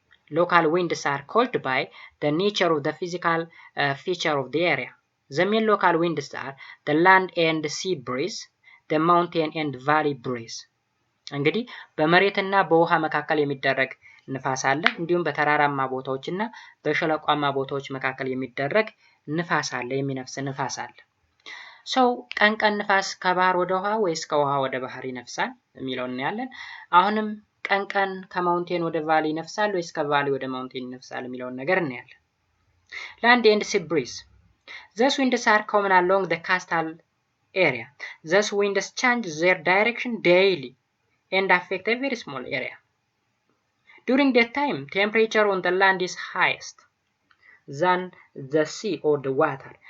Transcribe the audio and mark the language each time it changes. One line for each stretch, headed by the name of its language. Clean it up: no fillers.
English: Local winds are caused by the nature of the physical feature of the area. The main local winds are the land and sea breeze, the mountain and valley breeze.
Amharic: እንግዲህ በመሬትና በውሃ መካከል የሚደረግ ንፋስ አለ፣ እንዲሁም በተራራማ ቦታዎችና በሸለቋማ ቦታዎች መካከል የሚደረግ ንፋስ አለ፣ የሚነፍስ ንፋስ አለ። ቀን ንፋስ ከባህር ወደ ውሃ ወይስ ከውሃ ወደ ባህር ይነፍሳል የሚለውን እናያለን። አሁንም ቀን ከማውንቴን ወደ ቫሊ ይነፍሳል ወይስ ከቫሊ ወደ ማውንቴን ይነፍሳል የሚለውን ነገር እናያለን።
English: Land and sea breeze. These winds are common along the coastal area. These winds change their direction daily and affect a very small area. During that time, temperature on the land is highest than the sea or the water.